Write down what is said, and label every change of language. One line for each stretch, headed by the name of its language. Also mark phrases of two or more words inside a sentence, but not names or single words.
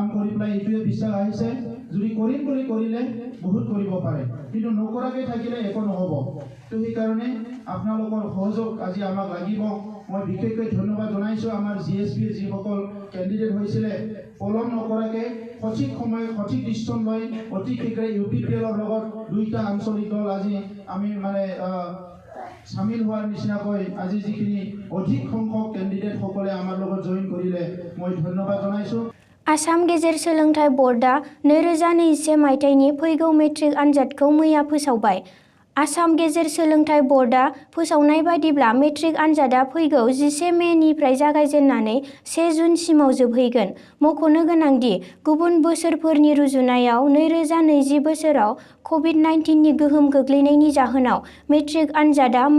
Assamese: কৰি পেলাই এইটোৱে বিশ্বাস আহিছে যদি কৰিম বুলি কৰিলে বহুত কৰিব পাৰে কিন্তু নকৰাকৈ থাকিলে একো নহ'ব তো সেইকাৰণে আপোনালোকৰ সহযোগ আজি আমাক লাগিব মই বিশেষকৈ ধন্যবাদ জনাইছোঁ আমাৰ জিএছপিৰ যিসকল কেণ্ডিডেট হৈছিলে পলম নকৰাকৈ সঠিক সময় সঠিক ডিচিশ্যন লৈ অতি শীঘ্ৰে UPPLৰ লগত 2টা আঞ্চলিক দল আজি আমি মানে সামিল হোৱাৰ নিচিনাকৈ আজি যিখিনি অধিক সংখ্যক কেণ্ডিডেটসকলে আমাৰ লগত জইন কৰিলে মই ধন্যবাদ জনাইছোঁ
Bodo: आसाम गेजेर सोलोंथाइ बर्डआ 2021 मायथाइनि फैगौ मेट्रिक आनजादखौ मैया फोसावबाय। आसाम गेजेर सोलोंथाइ बर्डआ फोसावनाय बादिब्ला मेट्रिक आनजादा फैगौ 11 मेनिफ्राय जागायजेननानै 1 जुनसिमाव जोबहैगोन। मख'नो गोनांदि गुबुन बोसोरफोरनि रुजुनायाव 2020 बोसोराव कभिड-19नि गोहोम गोग्लैनायनि जाहोनाव मेट्रिक आनजादा मे